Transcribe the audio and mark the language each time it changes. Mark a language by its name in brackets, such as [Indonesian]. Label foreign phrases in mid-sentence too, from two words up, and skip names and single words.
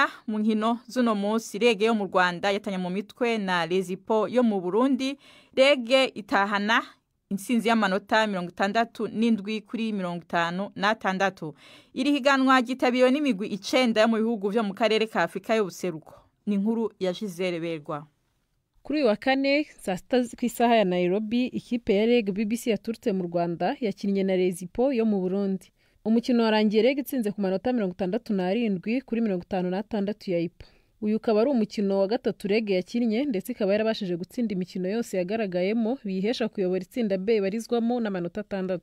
[Rundi] Mu nkino z'uno munsi Rege yo mu Rwanda yatanya mu mitwe na Lezipo yo mu Burundi. Rege itahana intsinzi y'amanota 67-56. Iri higanwa gitabiriwe n'imigwi 9 yo mu bihugu byo mu karere ka Afrika y'ubuseruko. Ni inkuru ya Gisele Berwa. Kuri wa kane saa 6 kw'isaha ya Nairobi, ikipe ya Reg BBC yaturutse mu Rwanda yakinnye na Lezipo yo mu Burundi. Umukino warangiye Reg itsinze ku manota 67-56 ya IPO. Uyu ukaba ari umukino wa gatatu Reg yakinnye, ndetse ikaba yarabashije gutsinda imikino yose yagaragayemo bihesha kuyobora itsinda B barizwamo n'amanota 6.